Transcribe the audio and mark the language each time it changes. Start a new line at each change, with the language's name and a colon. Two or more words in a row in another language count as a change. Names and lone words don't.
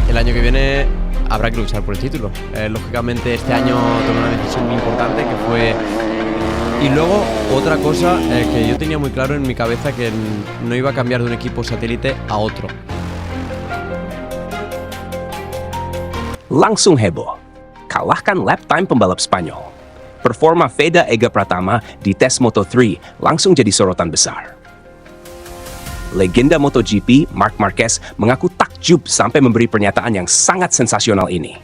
Spanish: el año que viene habrá que luchar por el título. Lógicamente este año tomé una decisión muy importante que fue... Y luego otra cosa que yo tenía muy claro en mi cabeza, que no iba a cambiar de un equipo satélite a otro.
Indonesian: Langsung heboh. Kalahkan
English: lap time
Indonesian: pembalap Spanyol. Performa Veda Ega Pratama di tes Moto3 langsung jadi sorotan besar. Legenda MotoGP Marc Marquez mengaku takjub sampai memberi pernyataan yang sangat sensasional ini.